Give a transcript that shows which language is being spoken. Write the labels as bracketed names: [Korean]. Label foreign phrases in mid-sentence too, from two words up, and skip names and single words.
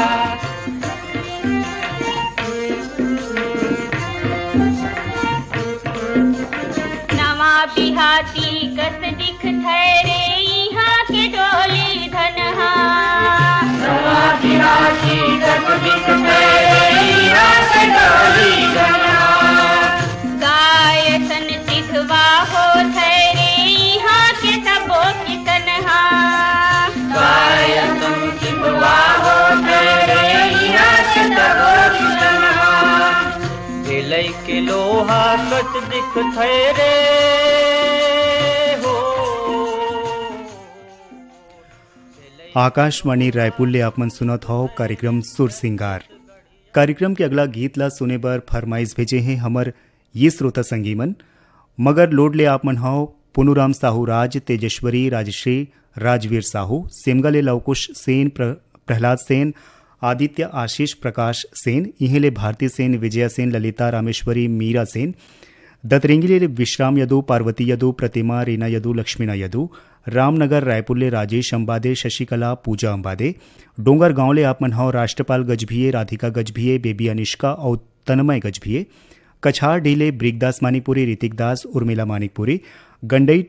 [Chhattisgarhi] नवा बिहाती कस दिख ठहरे यहाँ के डोली धनहा नवा बिहाती कस दिख ठहरे यहाँ के डोली धनहा गाय सन सिधवा हो ठहरे यहाँ के सबो किसनहा गाय सन सिधवा हो ठहरे यहाँ के सबो किसनहा ढिलई के लोहा कट दिख थैरे हो आकाशवाणी रायपुर ले आपमन सुनत हो कार्यक्रम सुर सिंगार। कार्यक्रम के अगला गीत ला सुने बर फरमाइश भेजे हैं हमर ये श्रोता संगीमन मगर लोड ले आपमन हो पुनुराम साहू राज तेजस्वरी राजश्री राजवीर साहू सेमगा ले लवकुश सेन प्रहलाद सेन आदित्य आशीष प्रकाश सेन इहेले भारती सेन विजया सेन ललिता रामेश्वरी मीरा सेन दतरेंगीले विश्राम यदु पार्वती यदु प्रतिमा रीना यदु लक्ष्मीना यदु रामनगर रायपुर ले राजेश अंबादे शशिकला पूजा अंबादे डोंगर गांव ले आपमन हो राष्ट्रपाल गजभिये राधिका गजभिये बेबी अनिष्का और तन्मय गजभिये कछार ढीले ब्रिगदास मानिकपुरी ऋतिक दास उर्मिला मानिकपुरी गंडई